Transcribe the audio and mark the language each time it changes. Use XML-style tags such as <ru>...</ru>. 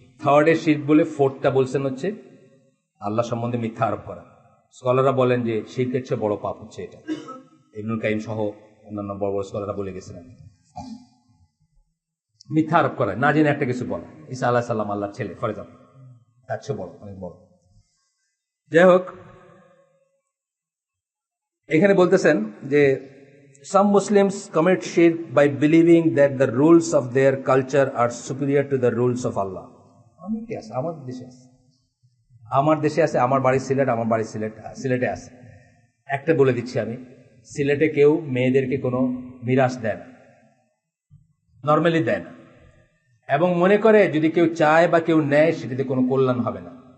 <bn>থার্ডে শিরক বলে, ফোর্থটা বলছেন হচ্ছে আল্লাহ সম্বন্ধে মিথ্যা আরোপ করা। স্কলাররা বলেন যে শিরকের চেয়ে বড় পাপ হচ্ছে এটা। ইবনুল কাইয়িম সহ অন্যান্য বড় বড় স্কলাররা বলে গেছিলেন মিথ্যা আরোপ করা, না জেনে একটা কিছু বলা। ঈসা আলাইহিস সালাম আল্লাহর ছেলে, ফর এক্সাম্পল, তার চেয়ে বড়, অনেক বড়। যাই হোক, এখানে বলতেছেন যে</bn> <en>some Muslims commit shirk by believing that the rules of their culture are superior to the rules of Allah.</en> <bn>অনেকে আছে, আমার দেশে আছে, আমার বাড়ি সিলেট, আমার বাড়ি সিলেটে আছে। একটা বলে দিচ্ছি আমি, সিলেটে কেউ মেয়েদেরকে কোনো মিরাস দেয় না, নর্মালি দেয় না, এবং মনে করে যদি কেউ চায় বা কেউ নেয় সেটাতে কোনো কল্যাণ হবে না।</bn>